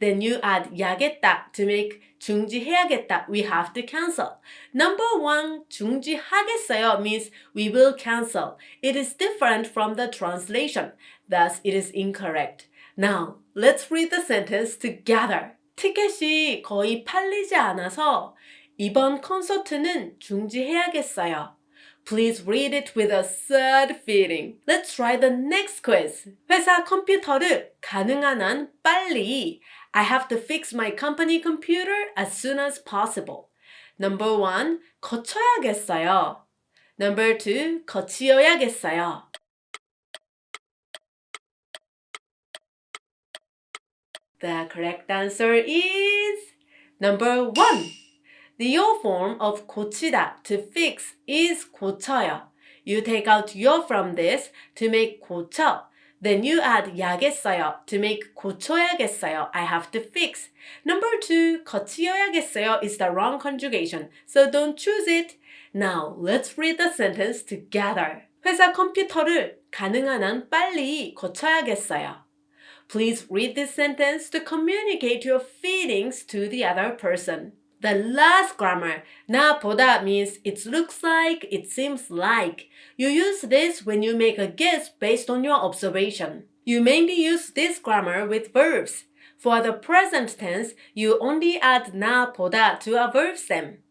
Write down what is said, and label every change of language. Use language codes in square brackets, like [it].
[en] Then you add 야겠다 to make 중지해야겠다. We have to cancel. Number 1, 중지하겠어요 means we will cancel. It is different from the translation. Thus, it is incorrect. Now, let's read the sentence together. [ko] 티켓이 거의 팔리지 않아서 이번 콘서트는 중지해야겠어요. [en] Please read it with a sad feeling. Let's try the next quiz. [ko] 회사 컴퓨터를 가능한 한 빨리. [en] I have to fix my company computer as soon as possible. Number 1, 거쳐야겠어요. Number 2, 거치어야겠어요. The correct answer is number 1. The yo form of 고치다 to fix is 고쳐요. You take out yo from this to make 고쳐. Then you add 야겠어요 to make 고쳐야겠어요. I have to fix. Number 2, 거치어야겠어요 is the wrong conjugation, so don't choose it. Now, let's read the sentence together. [ko] 회사 컴퓨터를 가능한 한 빨리 고쳐야겠어요. [en] Please read this sentence to communicate your feelings to the other person. The last grammar, 나보다 means it looks like, it seems like. You use this when you make a guess based on your observation. You mainly use this grammar with verbs. For the present tense, you only add 나보다 to a verb stem.